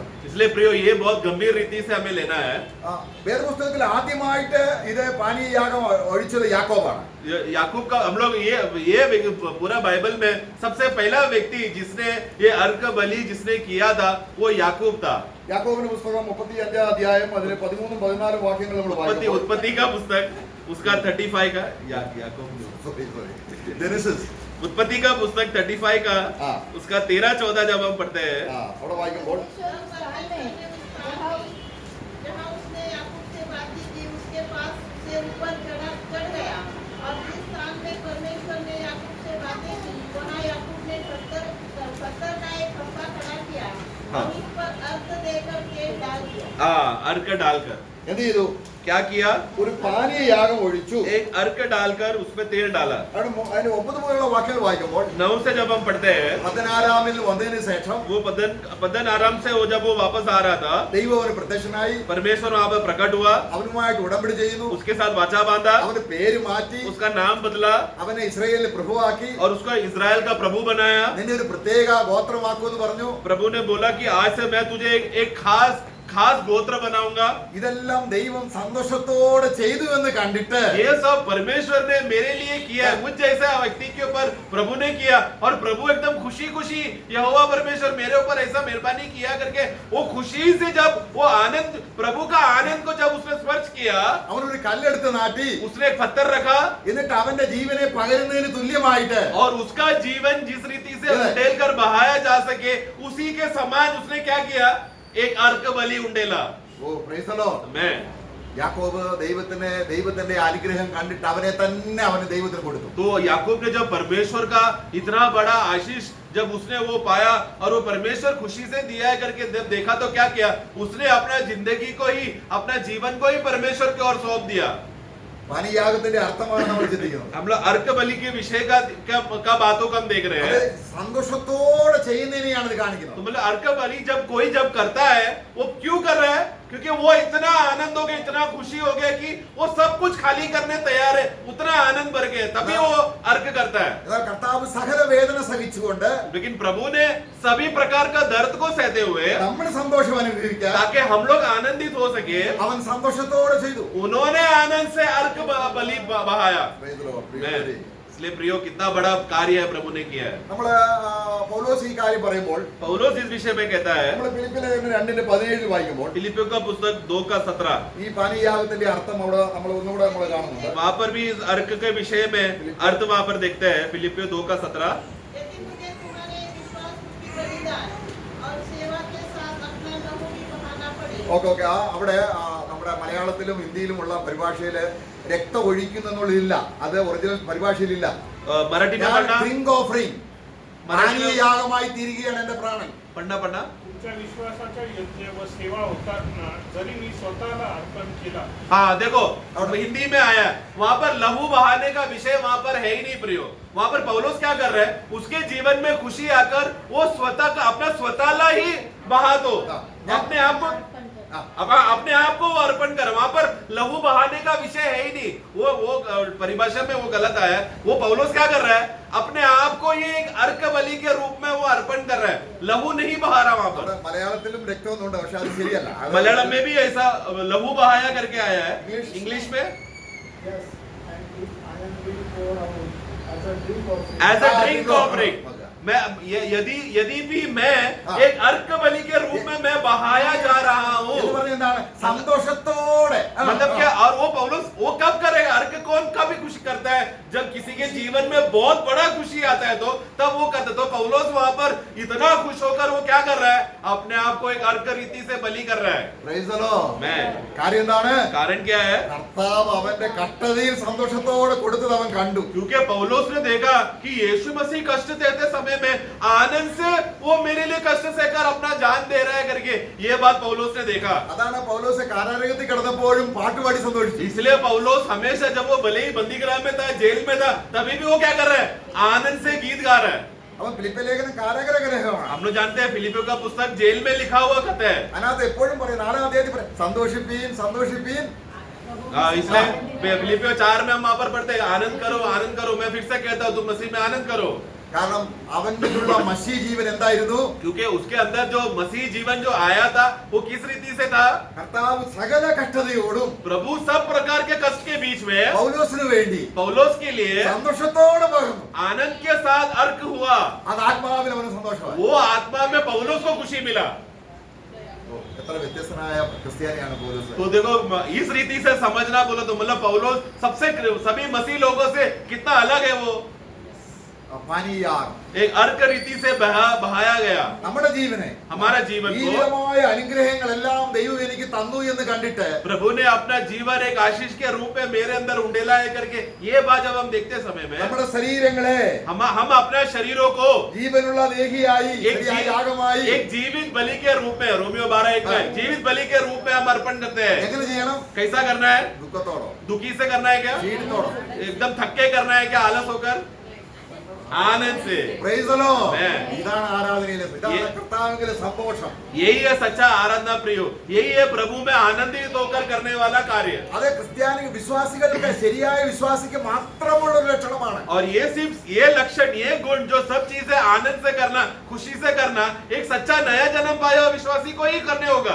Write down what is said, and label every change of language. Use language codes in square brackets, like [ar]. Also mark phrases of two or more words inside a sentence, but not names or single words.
[hi] इसलिए प्रियो ये बहुत गंभीर रीति से हमें लेना है। [ml] വേദപുസ്തകത്തിൽ ആദ്യമായിട്ട് ഇത് പാനീയയാഗം ഒഴിച്ചത് യാക്കോബാണ്. [hi] याकूब का हम लोग ये पूरा बाइबल में सबसे पहला व्यक्ति जिसने ये अर्क बलि जिसने किया था वो याकूब था। [ml] യാക്കോബിന്റെ പുസ്തകം 35 അധ്യായം അതിലെ 13-14 വാക്യങ്ങൾ നമ്മൾ വായിക്കുമ്പോൾ, [hi] उत्पत्ति का पुस्तक उसका 35 का याकूब [ml] ജെനസിസ് [hi] उत्पत्ति का पुस्तक 35 का हाँ। उसका 13-14 जब हम पढ़ते हैं, [ml] അവിടെ വായിക്കുമ്പോൾ [hi] जहाँ उसने याकूब से बातें की, उसके पास से ऊपर चढ़ गया और जिस स्थान में परमेश्वर ने याकूब से बातें की, वहाँ याकूब ने पत्थर का एक खंभा खड़ा किया हाँ। और उस पर अर्थ देकर केश डाल दिया। अर्क डालकर [ml] എന്ത് ചെയ്തു? [hi] क्या किया? [ml] ഒരു പാനീയയാഗം ഒഴിച്ചു. [hi] एक अर्क डालकर उसमें तेल डाला। [ml] അതിന് 9 മുതലുള്ള വാക്യങ്ങൾ വായിക്കുമ്പോൾ, [hi] 9 से जब हम पढ़ते हैं, [ml] പതിനാറാമിൽ വന്നതിന് ശേഷം [hi] वो पद्दन आराम से वो जब वो वापस आ रहा था, [ml] ദൈവം അവന് പ്രത്യക്ഷനായി, [hi] परमेश्वर वहां पर प्रकट हुआ, [ml] അവനുമായിട്ട് ഉടമ്പടി ചെയ്യുന്നു, [hi] उसके साथ वाचा बांधा, [ml] അവന്റെ പേര് മാറ്റി, [hi] उसका नाम बदला [ml] അവനെ ഇസ്രായേലിൽ പ്രഭുവാക്കി, [hi] और उसको इजराइल का प्रभु बनाया। [ml] നിന്നെ ഒരു പ്രത്യേക ഗോത്രമാക്കുമെന്ന് പറഞ്ഞു. [hi] प्रभु ने बोला कि आज से मैं तुझे एक खास गोत्र बनाऊंगा। [ml] ഇതെല്ലാം ദൈവം സന്തോഷത്തോടെ ചെയ്തു എന്ന് കണ്ടിട്ട് [hi] ये सब परमेश्वर ने मेरे लिए किया है, मुझ जैसा व्यक्ति के ऊपर प्रभु ने किया, और प्रभु एकदम खुशी खुशी यहोवा परमेश्वर मेरे ऊपर ऐसा मेहरबानी किया करके वो खुशी से जब वो आनंद, प्रभु का आनंद को जब उसने स्पर्श किया, [ml] അവനൊരു കല്ലെടുത്ത് നാട്ടി, [hi] उसने एक पत्थर रखा [ml] എന്നിട്ട് അവന്റെ ജീവനെ പകരുന്നതിന് തുല്യമായിട്ട് [hi] और उसका जीवन जिस रीति से उंडेल कर बहाया जा सके उसी के समान उसने क्या किया? एक अर्क बलि उंडेला। [en] O praise the Lord. [hi] मैं [ml] യാക്കോബ് ദൈവത്തിന്റെ അനുഗ്രഹം കണ്ടിട്ട് അവനെ തന്നെ അവന് ദൈവത്തിന് കൊടുത്തു. [hi] तो याकूब ने जब परमेश्वर का इतना बड़ा आशीष जब उसने वो पाया और वो परमेश्वर खुशी से दिया है करके जब देखा तो क्या किया? उसने अपना जिंदगी को ही, अपना जीवन को ही परमेश्वर की ओर सौंप दिया। [ml] പാനീയാഗത്തിന്റെ അർത്ഥമാണ് നമ്മൾ ചിന്തിക്കുന്നത്. [hi] हम लोग अर्क बलि के विषय का बातों को हम देख रहे [ml] അത് [hi] हैं। [ml] സന്തോഷത്തോടെ ചെയ്യുന്നതിനെയാണ് ഇത് കാണിക്കുന്നത്. [hi] तो मतलब अर्क बलि जब कोई करता है वो क्यों कर रहा है? क्योंकि वो इतना आनंद हो गया, इतना खुशी हो गया कि वो सब कुछ खाली करने तैयार है, उतना आनंद भर गया, तभी वो अर्क करता है। [ml] എന്നാൽ കർത്താവ് സകല വേദന സഹിച്ചുകൊണ്ട് [hi] लेकिन प्रभु ने सभी प्रकार का दर्द को सहते हुए [ml] നമ്മൾ സന്തോഷം അനുഭവിക്കാൻ [hi] ताकि हम लोग आनंदित हो सके, [ml] അവൻ സന്തോഷത്തോടെ ചെയ്തു. [hi] उन्होंने आनंद से अर्क बलि बहाया। [en] Praise the Lord. [ml] പ്രിയമുള്ളവരെ, [hi] इसलिए प्रियो कितना बड़ा कार्य है प्रभु ने किया है। [ml] നമ്മള് പൗലോസ് ഈ കാര്യം പറയുമ്പോൾ [hi] पौलुस इस विषय में कहता है, [ml] നമ്മൾ ഫിലിപ്പിലെ ലേഖനം 2:17 വായിക്കുമ്പോൾ [hi] फिलिपियों का पुस्तक 2:17, [ml] ഈ പാനീയാഗത്തിന്റെ അർത്ഥം അവിടെ നമ്മൾ ഒന്നുകൂടെ നമ്മൾ കാണുന്നുണ്ട്. [hi] वहां पर भी इस अर्क के विषय में अर्थ वहां पर देखते हैं। फिलिपियो 2:17, यदि मुझे तुम्हारे विश्वास की बलिदान और सेवा के साथ अपना लहू भी बहाना पड़े। [ml] ഓക്കെ അവിടെ നമ്മുടെ മലയാളത്തിലും ഹിന്ദിയിലുമുള്ള പരിഭാഷയില് രക്തം ഒഴിക്കുന്നു എന്നുള്ളതില്ല. അത് ഒറിജിനൽ പരിഭാഷയിലില്ല. [hi] मराठी में पढ़ना, [en] drink offering, [ml] പാനീയയാഗമായി തീരുകയാണ് എന്റെ പ്രാണൻ. [hi] पढ़ना [mr] तुमच्या विश्वासाच्या यज्ञ व सेवा होताना जरी मी स्वतःला अर्पण केला. [hi] हाँ देखो, और हिंदी में आया है, वहां पर लहू बहाने का विषय वहां पर है ही नहीं प्रियो। वहां पर पौलुस क्या कर रहे हैं, उसके जीवन में खुशी आकर वो स्वतः का अपना स्वतःला ही बहा दो, अपने आप को अपने आप को वो अर्पण कर। वहां पर लहू बहाने का विषय है ही नहीं। वो परिभाषा में वो गलत आया है। वो पौलुस क्या कर रहा है, अपने आप को ये एक अर्क बलि के रूप में वो अर्पण कर रहा है, लहू नहीं बहा रहा वहां पर। [ml] അവിടെ മലയാളത്തിലും രക്തമൊന്നുണ്ട്, പക്ഷെ അത് ശരിയല്ല. [hi] मलयालम में भी ऐसा लहू बहाया करके आया है। इंग्लिश में [en] Yes, and if I am being poured out as a drink offering. as a drink offering, [hi] मैं यदि भी मैं एक अर्क बलि के रूप में मैं बहाया जा रहा हूँ, [ml] എന്ന് പറഞ്ഞാൽ എന്താണ്? സന്തോഷത്തോടെ. [hi] मतलब क्या? और वो पौलुस वो कब करेगा? अर्क कौन कभी खुशी करता है? जब किसी के जीवन में बहुत बड़ा खुशी आता है तो तब वो करता है। तो पौलुस वहां पर इतना खुश होकर वो क्या कर रहा है, अपने आप को एक अर्क रीति से बलि कर रहा है। [en] Praise the Lord. [hi] मैं [ml] കാര്യം എന്താണ്? [hi] कारण क्या है? [ml] കർത്താവ് അവന്റെ കഷ്ടതയിൽ സന്തോഷത്തോടെ കൊടുത്തത് അവൻ കണ്ടു. [hi] क्योंकि पौलुस ने देखा कि यीशु मसीह कष्ट देते समय में आनंद से वो मेरे लिए कष्ट सहकर अपना जान दे रहा है करके ये बात पौलुस ने देखा। [ml] അതാണ് പൗലോസ് കാരാഗ്രഹത്തിൽ കിടന്നപ്പോഴും പാട്ടുപാടി സന്തോഷിച്ചു. [hi] इसलिए पौलुस हमेशा जब वो भले ही बंदीगृह में था, जेल में था, तभी भी वो क्या कर रहा है, आनंद से गीत गा रहा है। [ml] അവൻ ഫിലിപ്പിയ ലേഖനം കാരാഗ്രഹമാണ്. [hi] हम लोग जानते हैं फिलिपियों का पुस्तक जेल में लिखा हुआ कहते हैं। [ml] അതിനകത്ത് എപ്പോഴും പറയും, 4-ാം അധ്യായത്തിൽ പറയും, സന്തോഷിപ്പീൻ സന്തോഷിപ്പീൻ. [hi] इसलिए फिलिपियो 4 में हम वहां पर पढ़ते हैं, आनंद करो। मैं फिर से कहता हूँ, तुम मसीह में आनंद करो। [ml] കാരണം അവനിലുള്ള മസീ ജീവൻ എന്തായിരുന്നു? [hi] क्योंकि उसके अंदर जो मसीह जीवन जो आया था वो किस रीति से था? [ml] കർത്താവ് സകല കഷ്ടതയോടും [hi] प्रभु सब प्रकार के कष्ट के बीच में [ml] പൗലോസിന് വേണ്ടി [hi] पौलुस के लिए [ml] സന്തോഷത്തോടെ പകർന്നു. [hi] आनंद के साथ अर्क हुआ। [ml] അത് ആത്മാവിൽ അവന് സന്തോഷമായി. [hi] वो आत्मा में पौलुस को खुशी मिला। [ml] എത്ര വ്യത്യസ്തനായ ക്രിസ്ത്യാനിയാണ് പൗലോസ്. [hi] तो देखो, इस रीति से समझना बोलो तो मतलब पौलुस सभी मसीह लोगों से कितना अलग है। वो [ml] പാനീയാഗം [hi] एक अर्क रीति से बहाया गया। [ml] നമ്മുടെ ജീവനെ, [hi] हमारा जीवन [ml] ഈ [hi] को [ml] വിധമായ അനുഗ്രഹങ്ങളെല്ലാം ദൈവം എനിക്ക് തന്നു എന്ന് കണ്ടിട്ട് [hi] प्रभु ने अपना जीवन एक आशीष के रूप में मेरे अंदर उंडेला है करके ये बात जब हम देखते समय में [ml] നമ്മുടെ ശരീരങ്ങളെ [hi] हम अपने शरीरों को [ml] ജീവനുള്ള ദേഹിയായി യാഗമായി [hi] एक जीवित बलि के रूप में, रोमियो 12:1 में जीवित बलि के रूप में हम अर्पण करते हैं। [ml] എങ്ങനെ ചെയ്യണം? [hi] कैसा करना है? [ml] ദുഃഖത്തോടോ [hi] दुखी से करना है क्या? [ml] ക്ഷീണത്തോടോ? [hi] एकदम थक्के करना है क्या? आलस होकर? आनंद से। [en] Praise the Lord. Amen. [ml] ഇതാണ് ആരാധനയിലെ, ഇതാണ് കർത്താവിന്റെ സന്തോഷം. [hi] यही है सच्चा आराधना प्रियो, यही है प्रभु में आनंदित होकर करने वाला कार्य। [ml] അത് ക്രിസ്ത്യാനി വിശ്വാസികൾക്ക്, ശരിയായ വിശ്വാസിക്ക് മാത്രമുള്ള ഒരു ലക്ഷണമാണ്. [hi] और ये सिर्फ ये लक्षण, ये गुण जो सब चीजें आनंद से करना, खुशी से करना, एक सच्चा नया जन्म पाया हुआ विश्वासी को ही करने होगा।